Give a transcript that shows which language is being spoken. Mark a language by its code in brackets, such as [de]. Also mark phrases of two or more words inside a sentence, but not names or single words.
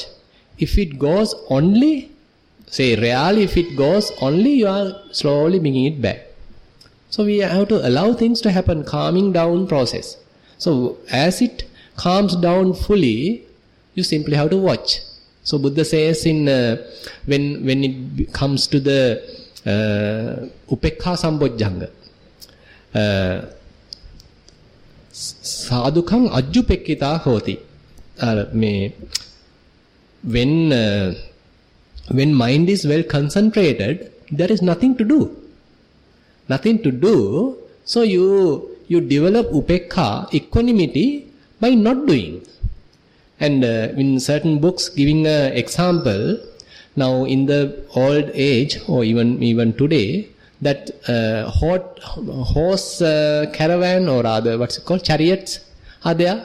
[en] If it goes only, say really if it goes only, you are slowly bringing it back. So we have to allow things to happen, calming down process. So as it calms down fully, you simply have to watch. So Buddha says in when it comes to the [pi] upekha sambojjhanga, sadhukang ajjupekkita hoti. [en] When mind is well concentrated, there is nothing to do. Nothing to do. So you develop upekha, equanimity, by not doing. And in certain books giving an example, now in the old age or even today, that horse caravan or rather what's it called, chariots are there.